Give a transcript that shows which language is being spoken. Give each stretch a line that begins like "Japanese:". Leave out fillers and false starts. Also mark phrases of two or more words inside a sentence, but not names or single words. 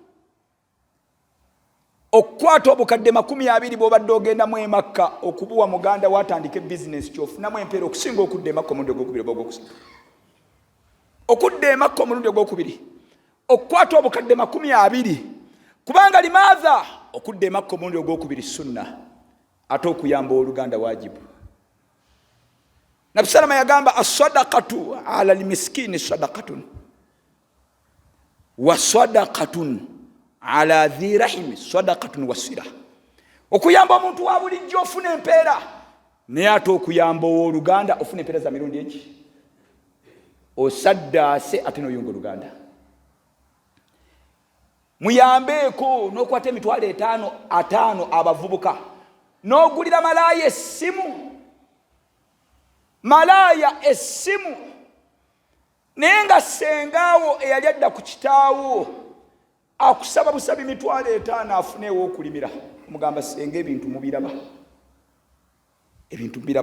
Ganda: okukwata obukadde 20 bw'obadde ogendamu e Makka okubuwa muganda watandika ebizinesi kyofunamu empeera okusinga okudda e Makka omulundi ogwokubiri oba ogwokusatu okudda e Makka omulundi ogwokubiri okukwata obukadde 20 kubanga limaadha okudda e Makka omulundi ogwokubiri sunna ate okuyamba oluganda wajibu Nabi Salama yagamba
Arabic: الصدقة على المسكين صدقة وصدقة على ذي رحم صدقة وصلة
Ganda: okuyamba omuntu wa bulijjo ofuna empeera naye ate okuyamba oluganda ofuna empeera za mirundi eki osaddaase ate n'oyunga oluganda muyambeeko n'okwata emitwalo 5 abavubuka n'ogulira malaaya essimu nenga sengaawo eyali adda ku kitaawo akusaba busabi mitwalo 5 afuneewo okulimira, omugamba senga ebintu mubiraba, ebintu mbiraba.